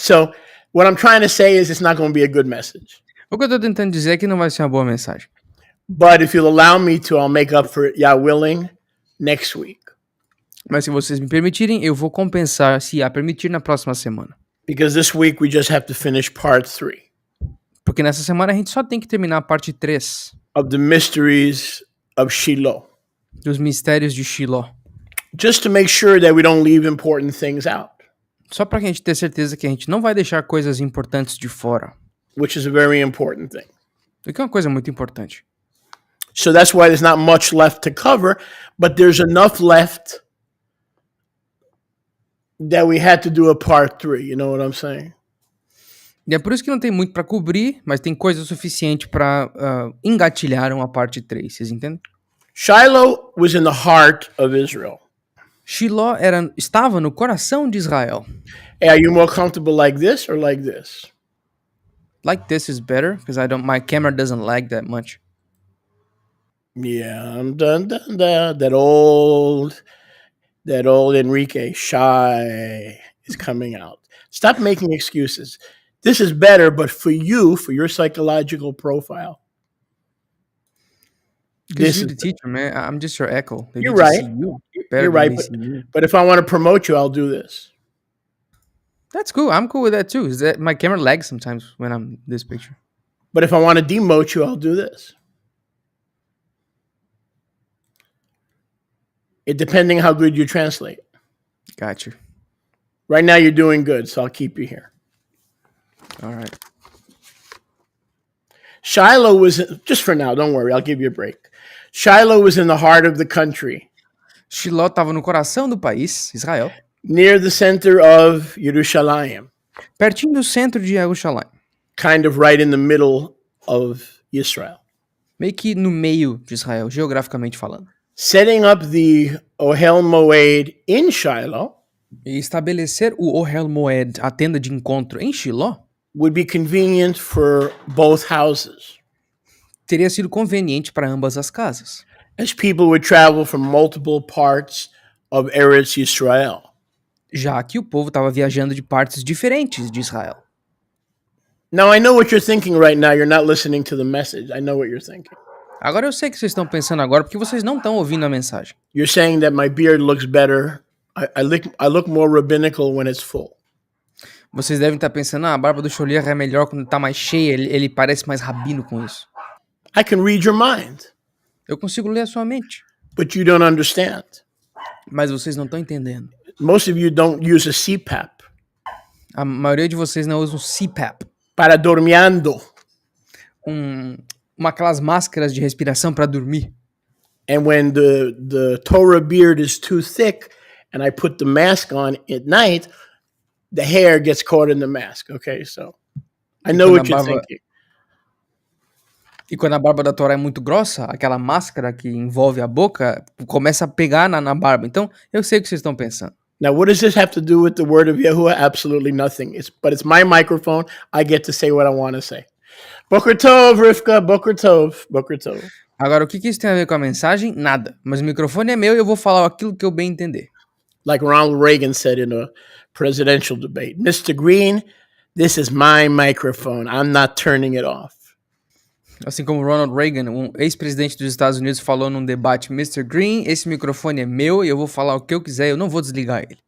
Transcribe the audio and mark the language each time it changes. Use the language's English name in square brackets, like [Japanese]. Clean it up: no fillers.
[English] So what I'm trying to say is it's not going to be a good message. [Portuguese] O que eu estou tentando dizer é que não vai ser uma boa mensagem. [English] But if you'll allow me to, I'll make up for it, Yah willing, next week. [Portuguese] Mas se vocês me permitirem, eu vou compensar, se a permitir, na próxima semana. [English] Because this week we just have to finish part 3. [Portuguese] Porque nessa semana a gente só tem que terminar a parte 3. [English] Of the mysteries of SHILÓ. [Portuguese] Dos mistérios de Shiló. [English] Just to make sure that we don't leave important things out. [Portuguese] Só pra gente ter certeza que a gente não vai deixar coisas importantes de fora. [English] Which is a very important thing. [Portuguese] O que é uma coisa muito importante. [English] So that's why there's not much left to cover, but there's enough left that we had to do a part 3, you know what I'm saying? [Portuguese] E é por isso que não tem muito pra cobrir, mas tem coisa suficiente pra engatilhar uma parte 3, vocês entendem? [English] Shiloh was in the heart of Israel. [Portuguese] Shiló estava no coração de Israel. [English] Hey, are you more comfortable like this or like this? Like this is better, because my camera doesn't lag that much. Yeah, I'm done. That old Enrique shy is coming out. Stop making excuses. This is better, but for you, for your psychological profile. Because you're the teacher, man. I'm just your echo. You're right. You're right. But if I want to promote you, I'll do this. That's cool. I'm cool with that too. Is that my camera lags sometimes when I'm this picture. But if I want to demote you, I'll do this. It depending how good you translate. Gotcha. Right now you're doing good, so I'll keep you here. All right. Shiloh was, just for now, don't worry, I'll give you a break. Shiloh was in the heart of the country. [Portuguese] Shiló estava no coração do país, Israel. [English] Near the center of Yerushalayim. [Portuguese] Pertinho do centro de Jerusalém. [English] Kind of right in the middle of Israel. [Portuguese] Meio que no meio de Israel, geograficamente falando. [English] Setting up the Ohel Moed in Shiloh. [Portuguese] E estabelecer o Ohel Moed, a tenda de encontro em Shiló, [English] would be convenient for both houses. [Portuguese] Teria sido conveniente para ambas as casas. [English] As people would travel from multiple parts of Eretz Yisrael. [Portuguese] Já que o povo estava viajando de partes diferentes de Israel. [English] Now I know what you're thinking right now. You're not listening to the message. I know what you're thinking. [Portuguese] Agora eu sei o que vocês estão pensando agora porque vocês não estão ouvindo a mensagem. [English] You're saying that my beard looks better. I look more rabbinical when it's full. [Portuguese] Vocês devem estar pensando, a barba do Cholier é melhor quando está mais cheia, ele parece mais rabino com isso. [English] I can read your mind. [Portuguese] Eu consigo ler a sua mente. [English] But you don't understand. [Portuguese] Mas vocês não estão entendendo. [English] most of you don't use a CPAP. [Portuguese] A maioria de vocês não usa o CPAP. Para dormindo. Aquelas máscaras de respiração para dormir. [English] And when the Torah beard is too thick and I put the mask on at night, the hair gets caught in the mask. Okay, so I know what you're thinking. [Portuguese] E quando a barba da Torá é muito grossa, aquela máscara que envolve a boca começa a pegar na barba. Então, eu sei o que vocês estão pensando. [English] Now, what does this have to do with the word of Yahuwah? Absolutely nothing. But it's my microphone. I get to say what I want to say. [Hebrew] Boker Tov, Rivka. Boker Tov. Boker Tov. [Portuguese] Agora, o que isso tem a ver com a mensagem? Nada. Mas o microfone é meu e eu vou falar aquilo que eu bem entender. [English] Like Ronald Reagan said in a presidential debate, Mr. Green, this is my microphone. I'm not turning it off. [Portuguese] Assim como Ronald Reagan, um ex-presidente dos Estados Unidos, falou num debate, Mr. Green, esse microfone é meu e eu vou falar o que eu quiser, eu não vou desligar ele.